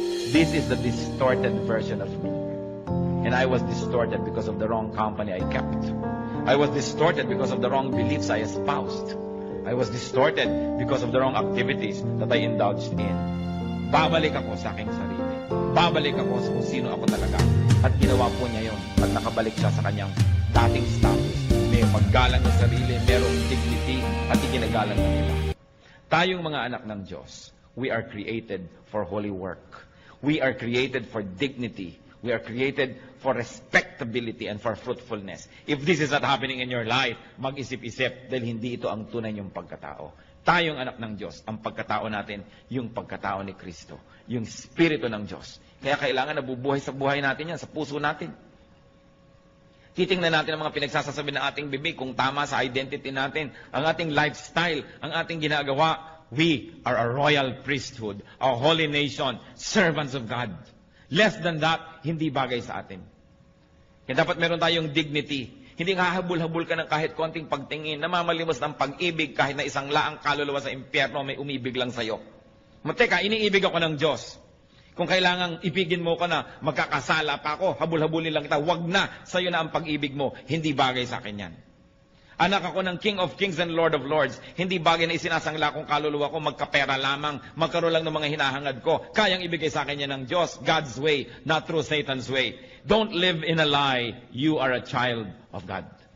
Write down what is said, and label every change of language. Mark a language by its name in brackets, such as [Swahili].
[English] This is the distorted version of me. And I was distorted because of the wrong company I kept. I was distorted because of the wrong beliefs I espoused. I was distorted because of the wrong activities that I indulged in. [Filipino] Babalik ako sa aking sarili. Babalik ako sa kung sino ako talaga. At ginawa po niya yun. At nakabalik siya sa kanyang dating status. May paggalang ng sarili, merong dignity, at iginagalang na nila. Tayong mga anak ng Diyos, [English] we are created for holy work. We are created for dignity. We are created for respectability and for fruitfulness. If this is not happening in your life, [Filipino] mag-isip-isip dahil hindi ito ang tunay niyong pagkatao. Tayong anak ng Diyos, ang pagkatao natin, yung pagkatao ni Kristo, yung Espiritu ng Diyos. Kaya kailangan nabubuhay sa buhay natin yan, sa puso natin. Titingnan natin ang mga pinagsasasabi ng ating bibig kung tama sa identity natin, ang ating lifestyle, ang ating ginagawa. [English] We are a royal priesthood, a holy nation, servants of God. Less than that, [Filipino] hindi bagay sa atin. Kaya dapat meron tayong dignity. Hindi hahabol-habol ka ng kahit konting pagtingin, namamalimos ng pag-ibig kahit na isang laang kaluluwa sa impyerno may umibig lang sa'yo. Teka, iniibig ako ng Diyos. Kung kailangang ibigin mo ko na magkakasala pa ako, habol-habulin lang kita, wag na, sa'yo na ang pag-ibig mo. Hindi bagay sa akin yan. Anak ako ng King of Kings and Lord of Lords. Hindi bagay na isinasangla kong kaluluwa ko, magkapera lamang, magkaroon lang ng mga hinahangad ko. Kayang ibigay sa akin yan ng Diyos, [English] God's way, not through Satan's way. Don't live in a lie. You are a child of God.